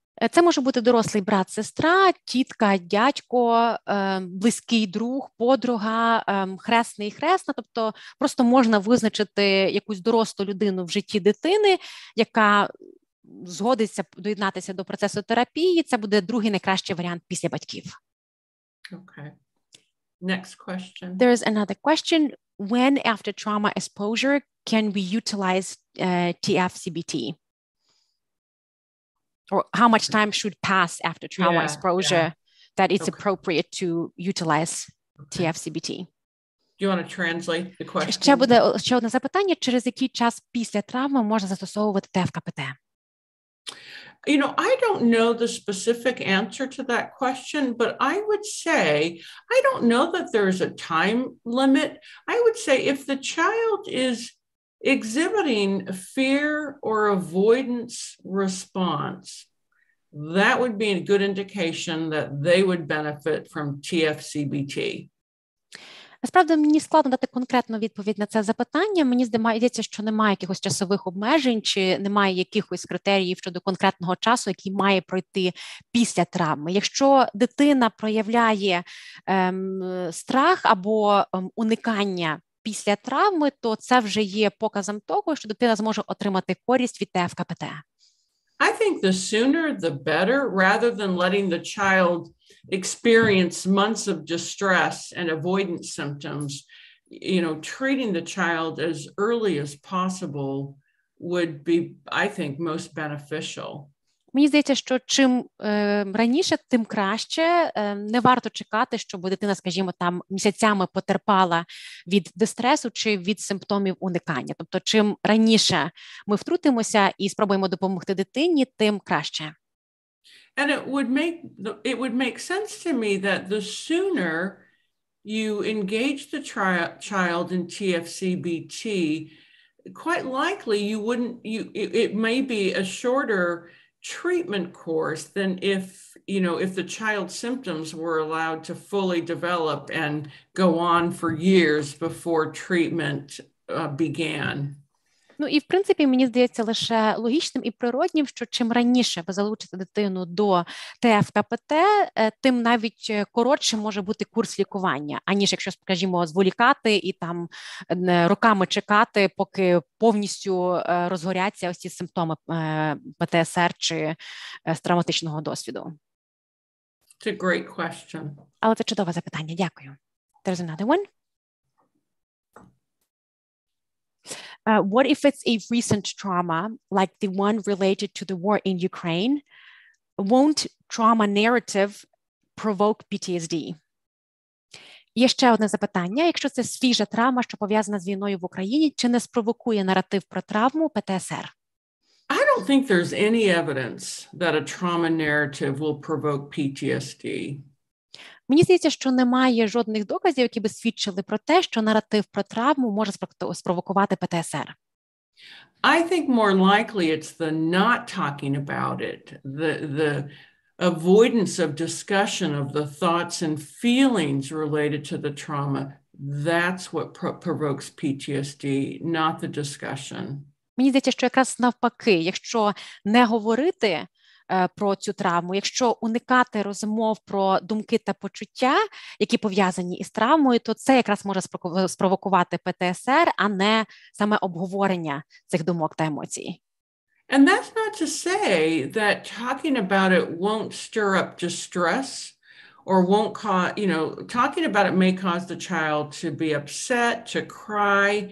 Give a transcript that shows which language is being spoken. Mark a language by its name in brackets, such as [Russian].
[Ukrainian] Це може бути дорослий брат, сестра, тітка, дядько, близький друг, подруга, хресний і хресна. Тобто просто можна визначити якусь дорослу людину в житті дитини, яка згодиться доєднатися до процесу терапії. Це буде другий найкращий варіант після батьків. [English] Okay. Next question. There is another question. When after trauma exposure can we utilize TFCBT? Or how much time should pass after trauma exposure that it's appropriate to utilize TFCBT? Do you want to translate the question? [Ukrainian] Ще одне запитання. Через який час після травми можна застосовувати ТФКПТ? [English] You know, I don't know the specific answer to that question, but I would say, I don't know that there's a time limit. I would say if the child is exhibiting fear or avoidance response, that would be a good indication that they would benefit from TFCBT. [Ukrainian] Насправді, мені складно дати конкретну відповідь на це запитання. Мені здається, що немає якихось часових обмежень чи немає якихось критеріїв щодо конкретного часу, який має пройти після травми. Якщо дитина проявляє страх або уникання після травми, то це вже є показом того, що дитина зможе отримати користь від ТФКПТ. [English] I think the sooner the better, rather than letting the child experience months of distress and avoidance symptoms. You know, treating the child as early as possible would be, I think, most beneficial. [Ukrainian] Мені здається, що чим раніше, тим краще. Не варто чекати, щоб дитина, скажімо, там місяцями потерпала від дистресу чи від симптомів уникання. Тобто, чим раніше ми втрутимося і спробуємо допомогти дитині, тим краще. [English] And it would make sense to me that the sooner you engage the child in TFCBT, quite likely it may be a shorter treatment course than if the child's symptoms were allowed to fully develop and go on for years before treatment began. [Ukrainian] Ну і, в принципі, мені здається лише логічним і природнім, що чим раніше ви залучите дитину до ТФКПТ, тим навіть коротше може бути курс лікування, аніж якщо, скажімо, зволікати і там роками чекати, поки повністю розгоряться ось ці симптоми ПТСР чи з травматичного досвіду. [English] It's a great question. [Ukrainian] Але це чудове запитання. Дякую. [English] There's another one. What if it's a recent trauma, like the one related to the war in Ukraine? Won't trauma narrative provoke PTSD? [Ukrainian] Є ще одне запитання. Якщо це свіжа травма, що пов'язана з війною в Україні, чи не спровокує наратив про травму ПТСР? [English] I don't think there's any evidence that a trauma narrative will provoke PTSD. [Ukrainian] Мені здається, що немає жодних доказів, які би свідчили про те, що наратив про травму може спровокувати ПТСР. [English] I think more likely it's the not talking about it, the avoidance of discussion of the thoughts and feelings related to the trauma. That's what provokes PTSD, not the discussion. [Ukrainian] Мені здається, що якраз навпаки, якщо не говорити про цю травму, якщо уникати розмов про думки та почуття, які пов'язані із травмою, то це якраз може спровокувати ПТСР, а не саме обговорення цих думок та емоцій. [English] And that's not to say that talking about it won't stir up distress or won't cause, talking about it may cause the child to be upset, to cry,